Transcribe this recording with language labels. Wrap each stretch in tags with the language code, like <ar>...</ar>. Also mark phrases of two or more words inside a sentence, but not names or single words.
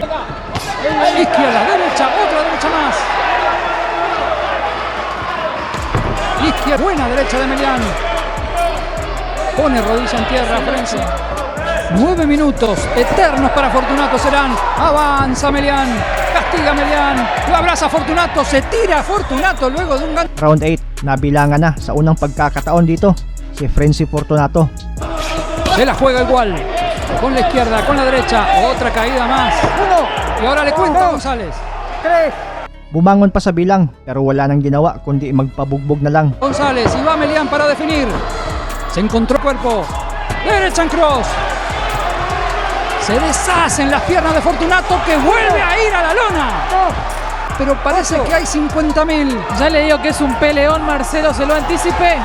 <es>Izquierda, derecha, otra derecha más. Izquierda, buena derecha de Melián. Pone rodilla en tierra, Frenzy. 9 minutos eternos para Fortunato serán. Avanza Melián, castiga Melián, lo abraza Fortunato, se tira Fortunato luego de un gan...</es> <tl>Round 8, nabilangan na sa unang pagkakataon dito si Frenzy Fortunato.</tl> <es>Se la juega igual, con la izquierda, con la derecha, otra caída más. Y ahora le cuenta González.</es> <tl>Bumangon pa sa bilang pero wala nang ginawa kundi magpabugbog na lang.</tl> <es>González y va Melián para definir. Se encontró cuerpo, derecha en cross. Se deshacen las piernas de Fortunato, que vuelve a ir a la lona. Pero parece que hay 50.000. Ya le digo que es un peleón, Marcelo, se lo anticipé.</es>